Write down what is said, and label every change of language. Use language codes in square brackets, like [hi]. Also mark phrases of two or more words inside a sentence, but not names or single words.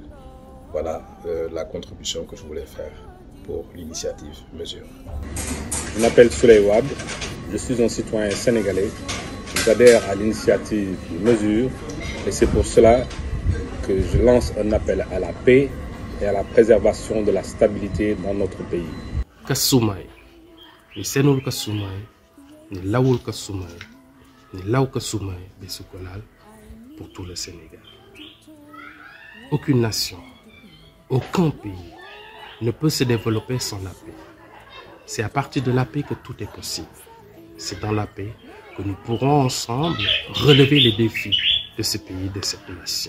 [fr] Voilà la contribution que je voulais faire pour l'initiative Mesure. Je m'appelle Souley Wade, je suis un citoyen sénégalais. J'adhère à l'initiative Mesure et c'est pour cela que je lance un appel à la paix et à la préservation de la stabilité dans notre pays. [dyo] Kasumay, ni senul kasumay, ni lawul kasumay, ni law kasumay besukolal [fr] pour tout le Sénégal. Aucune nation, aucun pays ne peut se développer sans la paix. C'est à partir de la paix que tout est possible. C'est dans la paix que nous pourrons ensemble relever les défis de ce pays, de cette nation.